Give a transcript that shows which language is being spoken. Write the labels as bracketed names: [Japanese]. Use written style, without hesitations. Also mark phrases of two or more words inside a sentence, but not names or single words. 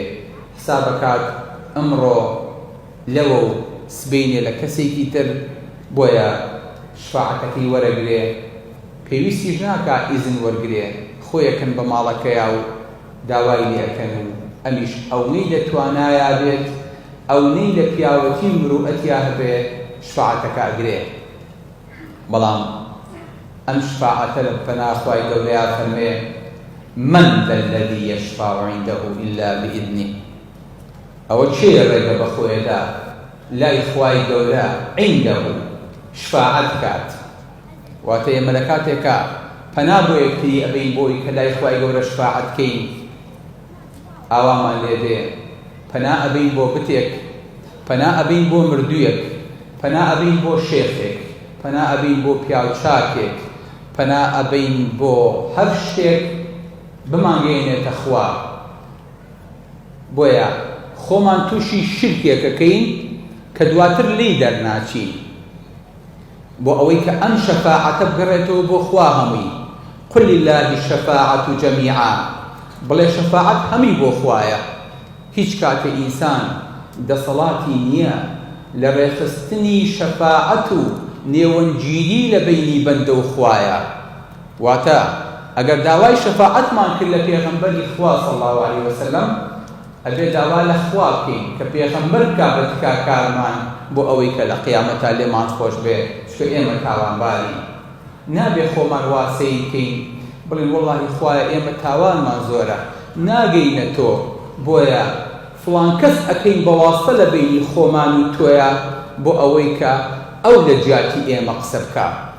[Central Kurdish] حسابەکات ئەمڕۆ لەوە و سبەینێ لە کەسێکی تر، بۆیە شفاعەتەکەی وەرەگرێ، پێویستیش ناکا ئیزن وەرگرێ، خۆیەکەن بە ماڵەکەیە و داوای لێەکەن و ئەمیش ئەوەی لە توانایە بێت، ئەوەی لە پیاوەتی مرۆئەتیا هەبێ شفاعەتەکە ئەگرێ. بەڵام ئەم شفاعەتە لە پەنا خوای گەورەیە فەرمێ [Arabic] من ذا الذي يشفع عنده إلا بإذنه. [Central Kurdish] ئەوە چێ ڕێگە بە خۆیەدا لای خوای گەورە عنده شفاعەت کات، واتە ئێمە لە کاتێکە پەنا بۆ یەکتری ئەبین بۆی کە لای خوای گەورە شفاعەت بکەین، ئاوامان لێ دێ پەنا ئەبین بۆ بتێک، پەنا ئەبین بۆ مردوویەک، پەنا ئەبین بۆ شێخێک، پەنا ئەبین بۆ پیاوچاکێک، پەنا ئەبین بۆ هەر شتێک بمانگەێنێتە خوا. بۆیە خۆمان تووشی شرکێکەکەین کە دواتر لی دەرناچین، بۆ ئەوەی کە ئەم شەفاعەتە بگەڕێتەوە بۆ خوا هەمووی. [Arabic] قل لله الشفاعة جميعا، [Central Kurdish] بڵێ شەفاعەت هەمی بۆ خوایە. هیچ کاتێ ئینسان دەسەڵاتی نییە لە ڕێخستنی شەفاعەت و نێوەنگیری لە بینی بەندە و خوایە. واتە ئەگەر داوای شەفاعەتمان کرد لە پێغەمبەری خوا [Arabic] صلی الله عليه وسلم، [Central Kurdish] ئەبێ داوا لە خوا بکەین کە پێغەمبەر کا بە تکاکارمان بۆ ئەوەی کە لە قیامەتا لێمان خۆش بێ، چکە ئێمە تاوانباری نابێ خۆمان واسەی بکەین بڵێن وەڵڵاهی خوایە ئێمە تاوانمان زۆرە ناگەینە تۆ، بۆیە فڵان کەس ئەکەین بە واستە لە بینی خۆمان و تۆیە بۆ ئەوەی کە ئەو لە جیاتی ئێمە قسە بکە.